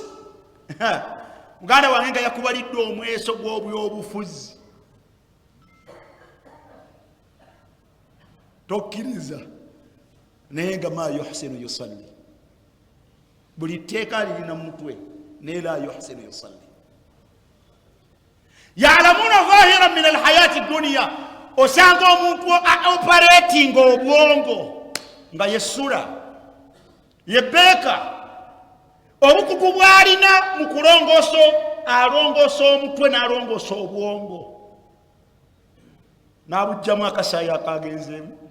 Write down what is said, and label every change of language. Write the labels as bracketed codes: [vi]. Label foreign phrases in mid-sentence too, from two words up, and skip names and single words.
[lg] Muganda wange nga yakubalidde omweso gw'obyobufuzi, tokkiriza, naye nga [ar] ما يحسن يصلي, [lg] buli tteeka lirina mutwe, naye [ar] لا يحسن يصلي. يعلمون ظاهرا من الحياة الدنيا, [lg] osanga omuntu operating obwongo nga yessula yebeeka, obukugu bwalina mu kulongoosa, alongoosa omutwe n'alongoosa obwongo, n'abugjamu akasaayi akagenzeemu,